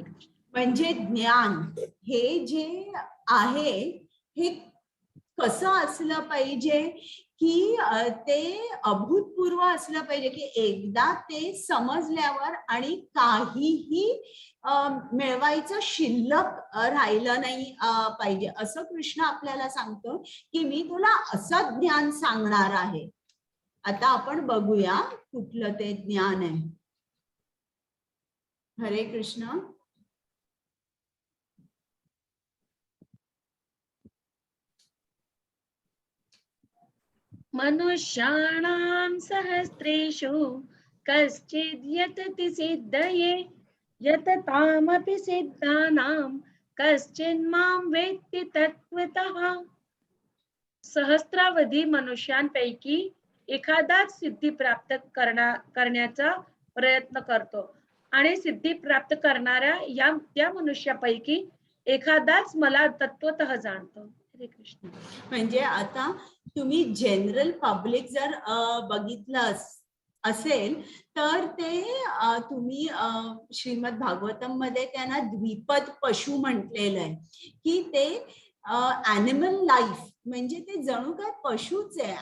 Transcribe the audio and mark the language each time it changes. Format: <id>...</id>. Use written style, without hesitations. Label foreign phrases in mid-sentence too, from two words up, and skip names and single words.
<mr>म्हणजे ज्ञान हे जे आहे हे कसं असलं पाहिजे की ते अभूतपूर्व असलं पाहिजे, की एकदा ते समजल्यावर आणि काहीही मिळवायचं शिल्लक राहिलं नाही पाहिजे. असं कृष्ण आपल्याला सांगतो की मी तुला असं ज्ञान सांगणार आहे. आता आपण बघूया कुठलं ते ज्ञान आहे. हरे कृष्ण.</mr> <sa>मनुष्याणां सहस्रेषु कश्चिद् यतति सिद्धये यततामपि सिद्धानां कश्चिन्मां वेत्ति तत्त्वतः.</sa> <mr>सहस्रावधी मनुष्यांपैकी एखादाच सिद्धी प्राप्त करण्याचा प्रयत्न करतो आणि सिद्धी प्राप्त करणाऱ्या त्या मनुष्यापैकी एखादाच मला तत्वतः जाणतो. हरे कृष्ण. म्हणजे आता तुम्ही</mr> <en>general public</en> <mr>जर बघितलं असेल तर ते तुम्ही श्रीमद भागवतम मध्ये त्यांना द्विपद पशु म्हटलेलं आहे, की ते</mr> <en>animal life</en> <mr>म्हणजे ते जणू काय पशुच आहे.</mr>